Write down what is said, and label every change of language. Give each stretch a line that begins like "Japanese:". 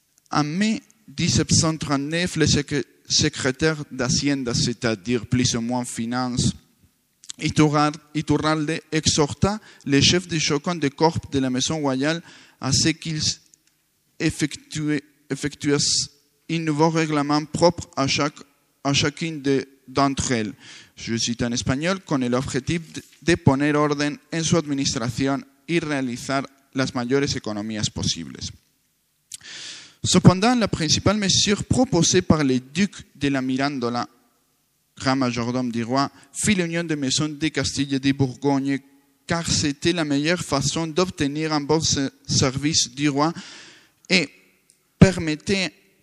French: En mai 1739, le secrétaire d'Hacienda, c'est-à-dire plus ou moins finance, Iturralde, exhorta les chefs de chacun des corps de la maison royale à ce qu'ils effectuassent un nouveau règlement propre à chacune d'entre elles. Je cite en espagnol,
Spanish: con el objetivo de poner orden en su administración y realizar las mayores economías posibles.
French: Cependant, la principale mesure proposée par les ducs de la Mirandola, grand majordome du roi, fit l'union des maisons de Castille et de Bourgogne, car c'était la meilleure façon d'obtenir un bon service du roi et permettait